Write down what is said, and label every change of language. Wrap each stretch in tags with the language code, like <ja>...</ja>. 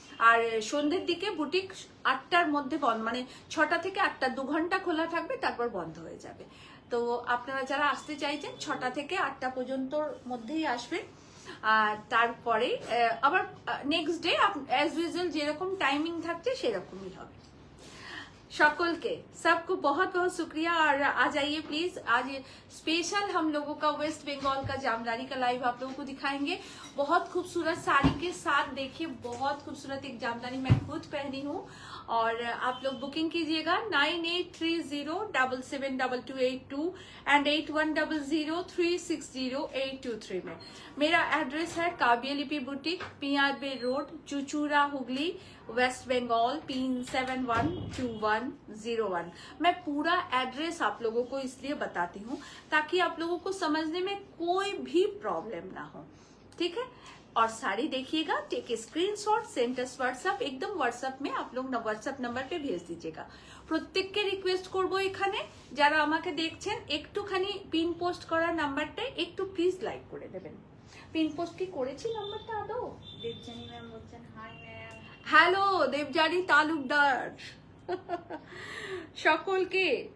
<bn>আর সন্ধ্যের দিকে বুটিক 8টার মধ্যে বন্ধ, মানে 6টা থেকে 8টা 2 ঘন্টা খোলা থাকবে, তারপর বন্ধ হয়ে যাবে। তো আপনারা যারা আসতে চাইছেন 6টা থেকে 8টা পর্যন্ত মধ্যেই আসবেন। আর তারপরে আবার</bn> <en>next day as usual</en> <bn>যেরকম টাইমিং থাকছে সেরকমই হবে।</bn> <hi>সকলকে सबको बहुत बहुत शुक्रिया। और आ जाइए प्लीज, आज स्पेशल हम लोगों का वेस्ट बंगाल का जामदानी का लाइव आप लोगों को दिखाएंगे। बहुत खूबसूरत साड़ी के साथ देखिए, बहुत खूबसूरत एक जामदानी मैं खुद पहनी हूँ। और आप लोग बुकिंग कीजिएगा 9830772282 and 8100360823 में। मेरा एड्रेस है काव्य लिपि boutique, PRB road, चुचूरा, Hooghly, waste Bengal 3712101। मैं पूरा एड्रेस आप लोगों को इसलिए बताती हूँ ताकि आप लोगों को समझने में कोई भी प्रॉब्लम ना हो, ठीक है। और साड़ी देखिएगा,</hi> <en>take a screenshot, send us WhatsApp,</en> <hi>एकदम व्हाट्सएप में आप लोग व्हाट्सएप नंबर पे भेज दीजिएगा।</hi> <bn>প্রত্যেককে রিকোয়েস্ট করবো এখানে যারা আমাকে দেখছেন, একটুখানি পিন পোস্ট করার নাম্বারটা একটু প্লিজ লাইক করে দেবেন। পিন পোস্ট কি করেছি নাম্বারটা আদৌ? দেবজানী ম্যাম বলছেন hi ma'am. Hello Debjani Talukdar, সকলকে।</bn>